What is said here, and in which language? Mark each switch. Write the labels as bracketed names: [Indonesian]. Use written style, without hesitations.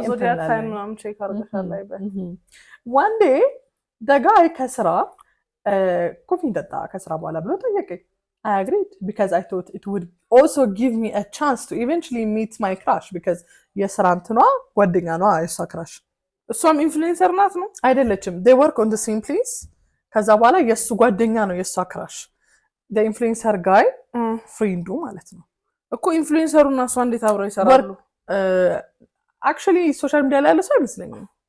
[Amharic] ዞዲያክ ሳይን ምናምን ቼክ አድርገሻል አይበል [English] one day the guy [Amharic] ከስራ ኮፊ ጠጣ ከስራ በኋላ ብሎ ጠየቀኝ [English] I agreed because I thought it would also give me a chance to eventually meet my crush because [Amharic] የስራ እንትኗ ጓደኛ ነው የሷ ክራሽ እሷም ኢንፍሉዌንሰር ናት ነው አይደለችም [English] they work on the same place [Amharic] ከዛ በኋላ የሱ ጓደኛ ነው የሷ ክራሽ [English] the influencer guy [Amharic] ፍሬንዱ ማለት ነው እኮ ኢንፍሉዌንሰሩ እና እሷ እንዴት አብረው ይሰራሉ actually ሶሻል ሚዲያ ላይ ያለ ሰው አይመስለኝም